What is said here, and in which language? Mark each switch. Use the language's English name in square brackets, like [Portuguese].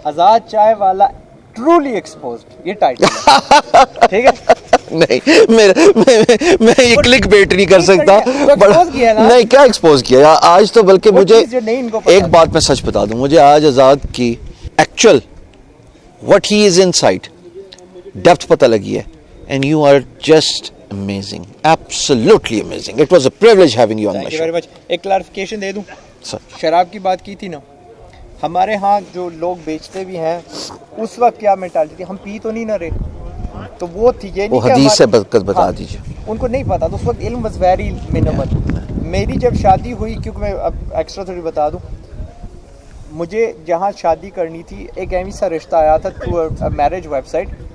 [Urdu] آزاد چائے والا truly exposed, یہ ٹائٹل ٹھیک ہے. نہیں میں یہ کلک بیٹ نہیں کر سکتا. نہیں کیا ایکسپوز کیا آج تو, بلکہ مجھے ایک بات میں سچ بتا دوں, مجھے آج آزاد کی actual [English] what he is inside [Urdu] depth پتہ لگی ہے. [English] And you are just amazing, absolutely amazing. It was a privilege having you on my show. Thank you very much. [Urdu] ایک کلیریفیکیشن دے دوں, شراب کی بات کی تھی نا, ہمارے ہاں جو لوگ بیچتے بھی ہیں اس وقت کیا مینٹالٹی تھی, ہم پی تو نہیں نہ رہے, تو وہ تھی یہ نہیں کہ حدیث سے بتا دیجیے. ان کو نہیں پتا, تو اس وقت علم [English] was very minimal. [Urdu] میری جب شادی ہوئی, کیونکہ میں اب ایکسٹرا تھوڑی بتا دوں, مجھے جہاں شادی کرنی تھی ایک ایویں سا رشتہ آیا تھا تھرو میرج ویب سائٹ.